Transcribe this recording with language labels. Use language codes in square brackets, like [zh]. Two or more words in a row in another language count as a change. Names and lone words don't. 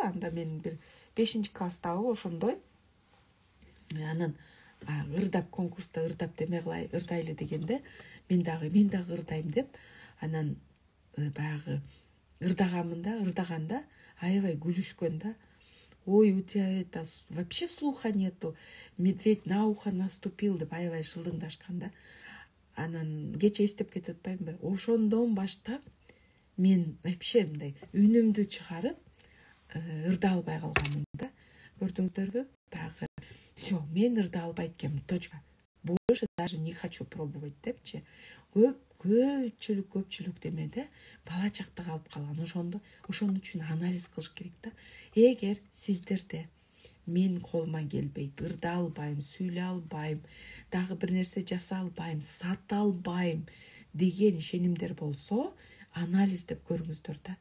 [ky] Анда мен бир 5-класстагы ошондой анан ырдап конкурста ырдап деме кылай, ырдайлы дегенде мен дагы ырдайм деп анан баягы ырдаганда аябай күлүшкөн да. Ой, [ru] у тебя это вообще слуха нету, медведь на ухо наступил [ky] деп аябай шылдыңдашкан да. Анан кече эстеп кетип атпаймынбы? Ошондон баштап мен вообще мындай үнүмдү чыгарып ырда албай калганмын да. Көрдүңүздөрбү? Баягы все, мен ырда албайт экенмин, точка. [ru] Больше даже не хочу пробовать депчи. [ky] Көпчүлүк демеде бала чакта калып калган. Ошон үчүн анализ кылыш керек да. Эгер сиздерде мен колума келбейт, ырда албайм, сүйлөй албайм, дагы бир нерсе жаса албайм, сата албайм деген ишенимдер болсо, анализдеп көрүңүздөр да.